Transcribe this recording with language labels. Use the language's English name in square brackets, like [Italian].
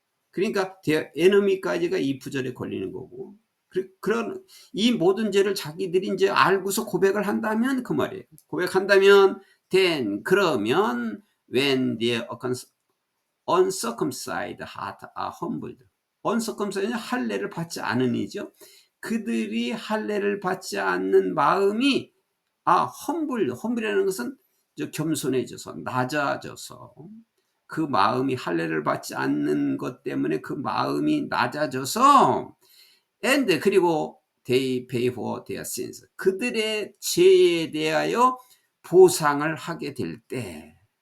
[Korean] 그러니까 에너미까지가 이 부절에 걸리는 거고, 그런 이 모든 죄를 자기들이 이제 알고서 고백을 한다면, 그 말이에요. 고백한다면, [English] then, [Korean] 그러면 [English] when the uncircumcised heart are humbled. [Korean] uncircumcised는 할례를 받지 않은 이죠. 그들이 할례를 받지 않는 마음이 humble이라는 것은 겸손해져서, 낮아져서, 그 마음이, 할례를 받지 않는 것 때문에 그 마음이 낮아져서, [English] and, [Korean] 그리고 [English] they pay for their sins, [Korean] 그들의 죄에 대하여 보상을 하게 되면,